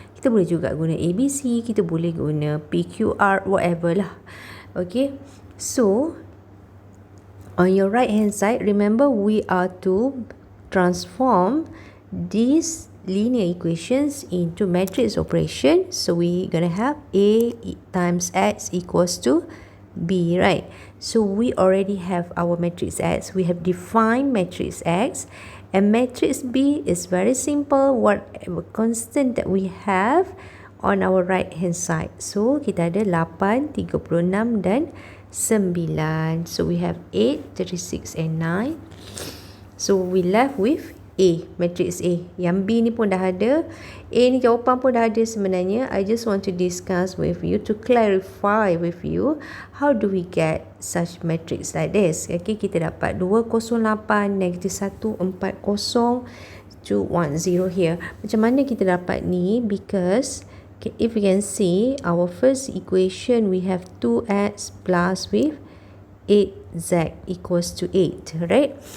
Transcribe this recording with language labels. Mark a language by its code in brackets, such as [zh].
[ms] Kita boleh juga guna ABC, kita boleh guna PQR, whatever lah. [en] Okay, so on your right hand side, remember we are to transform these linear equations into matrix operation. So we gonna have A times X equals to B, right? So we already have our matrix X. We have defined matrix X, and matrix B is very simple. Whatever constant that we have on our right hand side. [ms] So kita ada 8, 36 dan 9. [en] So we have 8, 36 and 9. So we left with A, matrix A. [ms] Yang B ni pun dah ada. A ni jawapan pun dah ada sebenarnya. [en] I just want to discuss with you, to clarify with you, how do we get such matrix like this. [ms] Okay, kita dapat 208, negative 1, 40, 210 here. Macam mana kita dapat ni? [en] Because if you can see, our first equation, we have 2x plus with 8z equals to 8, right?